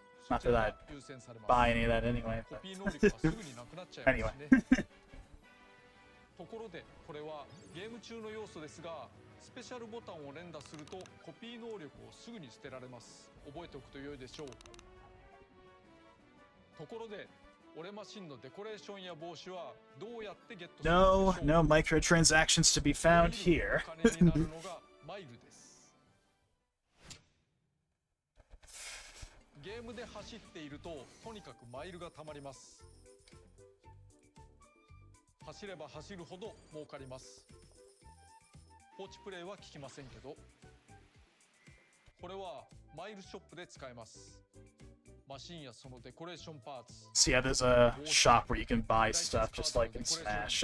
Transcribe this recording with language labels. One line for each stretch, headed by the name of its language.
English: Not that I'd buy any of that anyway, but anyway.
Japanese: ところでこれはゲーム中の要素ですが、スペシャルボタンを連打するとコピー能力をすぐに捨てられます。覚えておくと良いでしょう。ところで俺マシンのデコレーションや帽子はどうやってゲットするのでしょう。
English: No microtransactions to be found here.
Japanese: お金になるのがマイルです。ゲームで走っているととにかくマイルがたまります。走れば走るほど儲かります。放置プレイは効きませんけど、これはマイルショップで使えます。マシンやそのデコレーションパーツ。
English: So yeah, there's a shop where you can buy stuff just like in Smash.